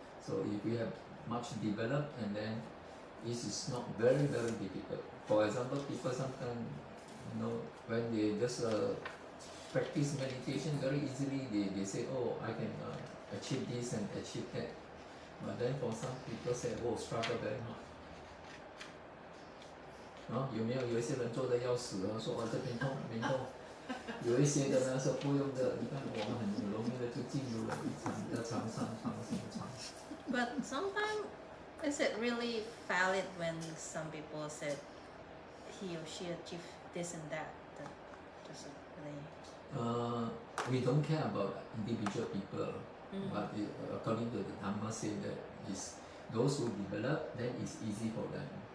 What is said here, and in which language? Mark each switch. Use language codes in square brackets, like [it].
[en] So if we have much developed, and then this is not very difficult. For example, people sometimes, when they just practice meditation very easily, they say, oh, I can achieve this and achieve that. But then for some people say, oh, struggle very hard. [zh] 有没有一些人做的要死了，说这边痛那边痛，有一些的呢是不用的，你看我们很容易的就进入了长上。 [en] But sometimes, is it really valid when some people said he or she achieved this and that? That doesn't really. We don't care about individual people, but according to the Dhamma, say that is those who develop, then it's easy for them.